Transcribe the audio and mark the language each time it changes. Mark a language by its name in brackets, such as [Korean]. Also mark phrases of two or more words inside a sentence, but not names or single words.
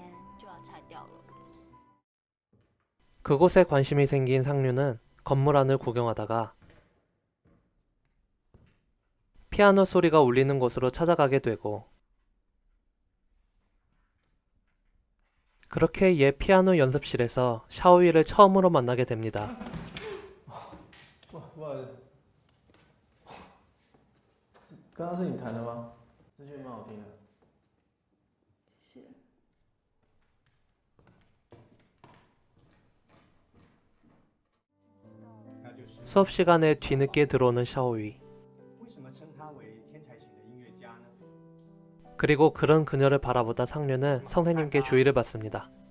[Korean] 그곳에 관심이 생긴 상류는 건물 안을 구경하다가 피아노 소리가 울리는 곳으로 찾아가게 되고, 그렇게 옛 피아노 연습실에서 샤오이를 처음으로 만나게 됩니다. [Chinese] 不好意思，刚刚是你弹的吗？这句蛮好听的。 [Korean] 수업 시간에 뒤늦게 들어오는 샤오이. 그리고 그런 그녀를 바라보다 상류는 선생님께 주의를 받습니다.